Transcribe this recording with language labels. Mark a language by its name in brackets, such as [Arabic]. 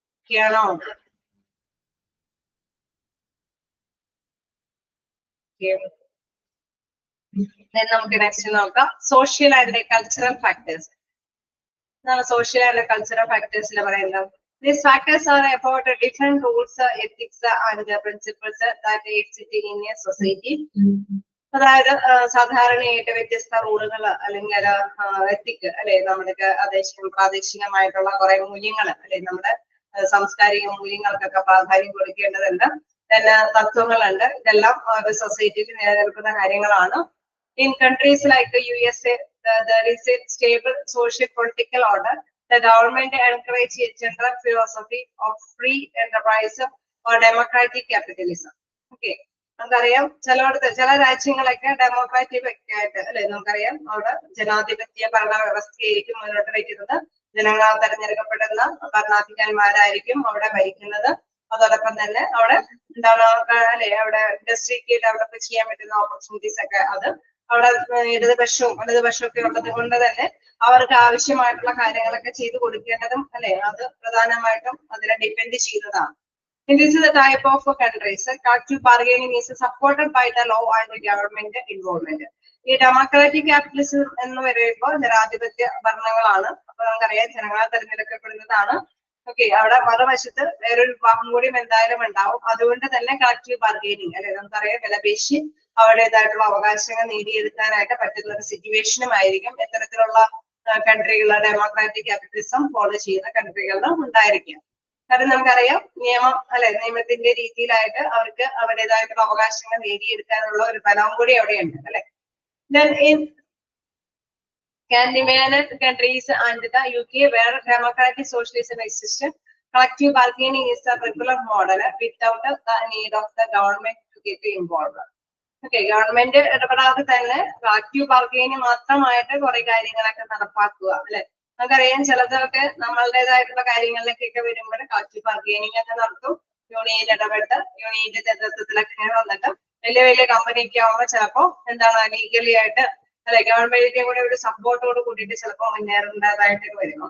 [Malayalam] ആണോ? നമുക്ക് നെക്സ്റ്റ് നോക്കാം social and cultural factors. Social and cultural ഫാക്ടേഴ്സിൽ പറയുന്നത് [English] these factors are about different rules, ethics and principles that exist in a society. [Malayalam] അതായത് സാധാരണയായിട്ട് വ്യത്യസ്ത റൂളുകൾ അല്ലെങ്കിൽ എത്തിക് അല്ലെ നമ്മുടെ പ്രാദേശികമായിട്ടുള്ള കുറെ മൂല്യങ്ങൾ അല്ലെ നമ്മുടെ സാംസ്കാരിക മൂല്യങ്ങൾക്കൊക്കെ പ്രാധാന്യം കൊടുക്കേണ്ടതുണ്ട്. പിന്നെ തത്വങ്ങളുണ്ട്. ഇതെല്ലാം ഒരു സൊസൈറ്റിയിൽ നിലനിൽക്കുന്ന കാര്യങ്ങളാണ്. [English] In countries like the USA, there is a stable social political order the government encourage a general philosophy of free enterprise or democratic capitalism. Okay. [Malayalam] നമുക്കറിയാം ചില രാജ്യങ്ങളൊക്കെ ഡെമോക്രാറ്റിക് ഒക്കെ ആയിട്ട് അല്ലെ നമുക്കറിയാം അവിടെ ജനാധിപത്യ ഭരണ വ്യവസ്ഥയായിരിക്കും മുന്നോട്ട് വയ്ക്കുന്നത്. ജനങ്ങളാൽ തെരഞ്ഞെടുക്കപ്പെടുന്ന ഭരണാധികാരിമാരായിരിക്കും അവിടെ ഭരിക്കുന്നത്. അതോടൊപ്പം തന്നെ അവിടെ എന്താണ് അല്ലെ അവിടെ ഇൻഡസ്ട്രിക്ക് ഡെവലപ്പ് ചെയ്യാൻ പറ്റുന്ന ഓപ്പർച്യൂണിറ്റീസ് ഒക്കെ അത് അവിടെ ഇടതുപക്ഷവും ഒക്കെ ഉള്ളത് കൊണ്ട് തന്നെ അവർക്ക് ആവശ്യമായിട്ടുള്ള കാര്യങ്ങളൊക്കെ ചെയ്തു കൊടുക്കേണ്ടതും അല്ലെ അത് പ്രധാനമായിട്ടും അതിനെ ഡിപ്പെൻഡ് ചെയ്യുന്നതാണ്. [English] This is the type of countries. Collective bargaining is supported by the law and the government involvement. [Malayalam] ഈ ഡെമോക്രാറ്റിക് ക്യാപിറ്റലിസം എന്ന് പറയുമ്പോൾ ജനാധിപത്യ ഭരണങ്ങളാണ്. അപ്പൊ നമുക്കറിയാം ജനങ്ങളാൽ തെരഞ്ഞെടുക്കപ്പെടുന്നതാണ്. ഓക്കെ, അവിടെ മറുവശത്ത് വേറൊരു വിഭാഗം കൂടി എന്തായാലും ഉണ്ടാവും. അതുകൊണ്ട് തന്നെ കളക്റ്റീവ് ബാർഗൈനിങ് അല്ലെ നമുക്കറിയാം വിലപേശി അവരുടേതായിട്ടുള്ള അവകാശങ്ങൾ നേടിയെടുക്കാനായിട്ട് പറ്റുന്ന ഒരു സിറ്റുവേഷനും ആയിരിക്കും എത്തരത്തിലുള്ള കൺട്രികൾ ഡെമോക്രാറ്റിക് ക്യാപിറ്റലിസം ഫോളോ ചെയ്യുന്ന കൺട്രികളിലും ഉണ്ടായിരിക്കാം. കാരണം നമുക്കറിയാം നിയമത്തിന്റെ രീതിയിലായിട്ട് അവർക്ക് അവരുടേതായിട്ടുള്ള അവകാശങ്ങൾ നേടിയെടുക്കാനുള്ള ഒരു ബലവും കൂടി അവിടെയുണ്ട് അല്ലെ. [English] Then in Scandinavian countries and the UK where democratic socialism exists, collective bargaining is a regular model without the need of the government to get involved. [Malayalam] Okay, government ഇടപെടാതെ തന്നെ കളക്റ്റീവ് ബാർഗൈനിങ് മാത്രമായിട്ട് കുറെ കാര്യങ്ങളൊക്കെ നടപ്പാക്കുക അല്ലെ. നമുക്കറിയാം ചിലതൊക്കെ നമ്മളുടേതായിട്ടുള്ള കാര്യങ്ങളിലേക്കൊക്കെ വരുമ്പോൾ കളക്റ്റീവ് ബാർഗൈനിങ് ഒക്കെ നടത്തും. യൂണിയൻ ഇടപെട്ട് യൂണിയന്റെ നേതൃത്വത്തിലൊക്കെ വന്നിട്ട് വലിയ വലിയ കമ്പനിക്ക് ആവുമ്പോൾ ചിലപ്പോ എന്താണ് ലീഗലി ആയിട്ട് അല്ലെ ഗവൺമെന്റിന്റെ കൂടെ ഒരു സപ്പോർട്ടോട് കൂടിയിട്ട് ചിലപ്പോൾ മുന്നേറേണ്ടതായിട്ട് വരും.